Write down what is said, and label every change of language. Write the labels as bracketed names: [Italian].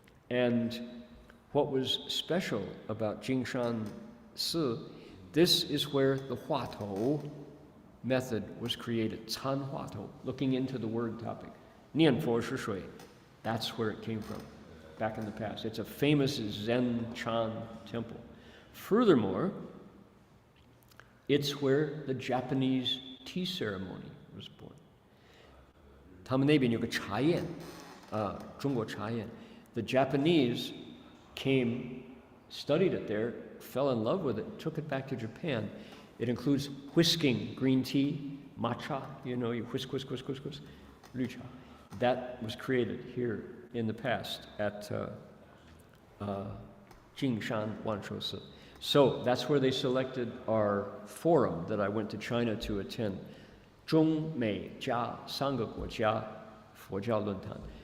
[English] And what was special about Jingshan Si, this is where the Huatou method was created, Can Huatou, looking into the word topic. Nian Fo Shi Shui, that's where it came from, back in the past. It's a famous Zen Chan temple. Furthermore, it's where the Japanese tea ceremony was born. [Chinese] 他们那边有个茶宴, 中国茶宴. [English] The Japanese came, studied it there, fell in love with it, took it back to Japan. It includes whisking green tea, matcha, you know, you whisk, whisk, whisk, whisk, whisk, rucha. That was created here in the past at Jingshan Wanshou. So that's where they selected our forum that I went to China to attend. [Chinese] 中美加三个国家佛教论坛.